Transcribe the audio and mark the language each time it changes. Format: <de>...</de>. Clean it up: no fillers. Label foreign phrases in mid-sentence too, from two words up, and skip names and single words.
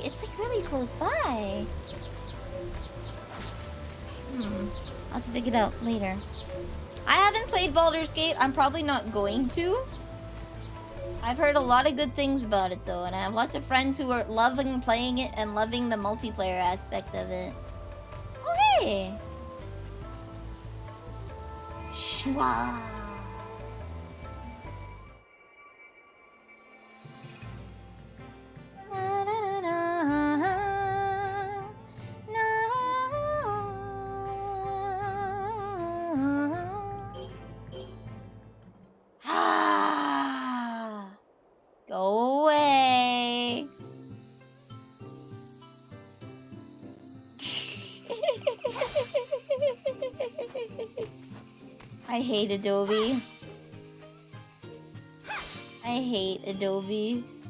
<en>It's like really close by. I'll have to figure it out later. I haven't played Baldur's Gate. I'm probably not going to. I've heard a lot of good things about it though, and I have lots of friends who are loving playing it and loving the multiplayer aspect of it. Oh hey! Shwa. Na, na, na, na, na. Go away. I hate Adobe. I hate Adobe.</en>